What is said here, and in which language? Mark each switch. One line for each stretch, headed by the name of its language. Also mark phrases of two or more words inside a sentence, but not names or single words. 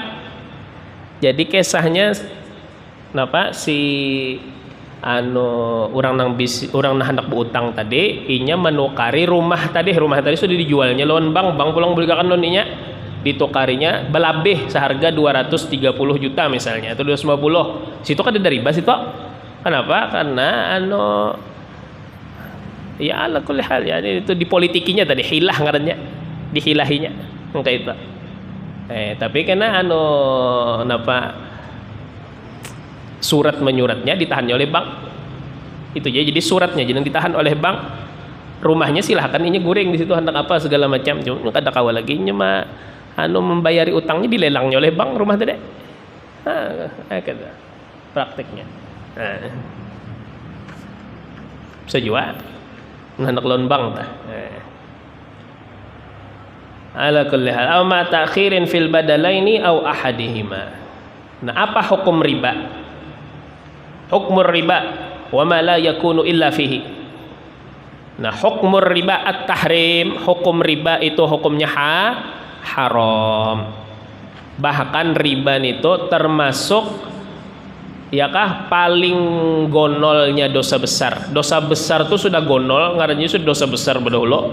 Banjar: Jadi kisahnya kenapa si orang nang hendak berutang tadi inya menukari rumah tadi sudah dijualnya lawan bank pulang belikan loannya ditukarinya belabeh seharga 230 juta misalnya atau 250 situ kan ada riba situ kenapa karena ya
Arabic: على كل حال
Banjar: ya itu dipolitikinya tadi hilah ngarannya dihilahinya kayak itu tapi karena napa surat menyuratnya ditahannya oleh bank itu jadi suratnya jangan ditahan oleh bank rumahnya silahkan ini goreng di situ hendak apa segala macam cuma kada kawal lagi mah membayari utangnya dilelangnya oleh bank rumah tadi kata prakteknya bisa juga hendak loan bank
Arabic: على كل حال أو مع تأخير في البدلين أو أحدهما.
Banjar: Nah apa hukum riba?
Arabic: حكم الربا و ما لا يكون إلا فيه.
Banjar: Nah,
Arabic: حكم الربا التحريم,
Banjar: hukum riba itu hukumnya haram. Bahkan riba itu termasuk paling gonolnya dosa besar. Dosa besar itu sudah gonol, ngarannya sudah dosa besar berdahulu.